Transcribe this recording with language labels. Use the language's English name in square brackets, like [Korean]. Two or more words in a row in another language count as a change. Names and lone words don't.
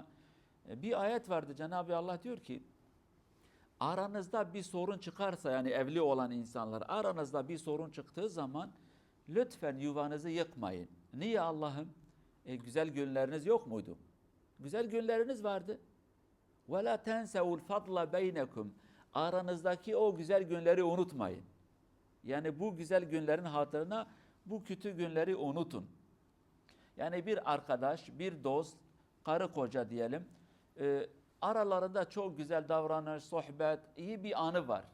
[Turkish] Bir ayet vardı, Cenab-ı Allah diyor ki aranızda bir sorun çıkarsa, yani evli olan insanlar aranızda bir sorun çıktığı zaman lütfen yuvanızı yıkmayın. Niye Allah'ım? Güzel günleriniz yok muydu? Güzel günleriniz vardı. [Arabic] وَلَا تَنْسَوُ الْفَضْلَ بَيْنَكُمْ [Turkish] Aranızdaki o güzel günleri unutmayın. Yani bu güzel günlerin hatırına bu kötü günleri unutun. Yani bir arkadaş, bir dost, karı koca diyelim, aralarında çok güzel davranış, sohbet, iyi bir anı var.